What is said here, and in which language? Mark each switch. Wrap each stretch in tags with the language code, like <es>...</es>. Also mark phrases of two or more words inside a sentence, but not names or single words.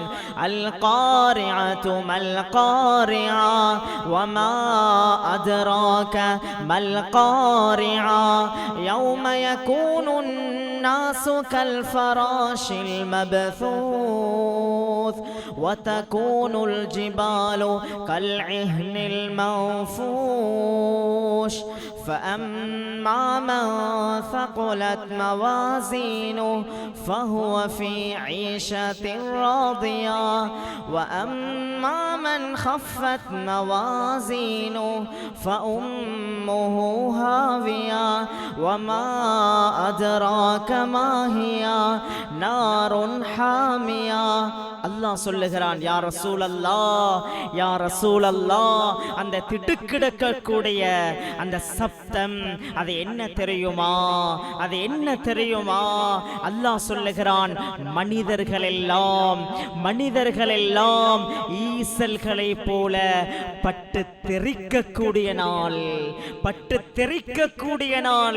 <ar>القارعة ما القارعة وما أدراك ما القارعة يوم يكون الناس كالفراش المبثوث وتكون الجبال كالعهن المنفوش فأما من ثقلت موازينه فهو في عيشة راضية وأما من خفت موازينه فأمه هاوية وما أدراك ما هي نار حامية.</ar> <ta>அல்லாஹ் சொல்லுகிறான்,</ta> <ar>يا رسول الله, يا رسول الله,</ar> <ta>அந்த திடுக்கிடக்கூடிய அந்த சப்தம் அது என்ன தெரியுமா? அது என்ன தெரியுமா? அல்லாஹ் சொல்லுகிறான், மனிதர்கள் எல்லாம் ஈசல்களை போல பட்டு தெறிக்கக்கூடிய நாள், பட்டு தெறிக்கக்கூடிய நாள்.</ta>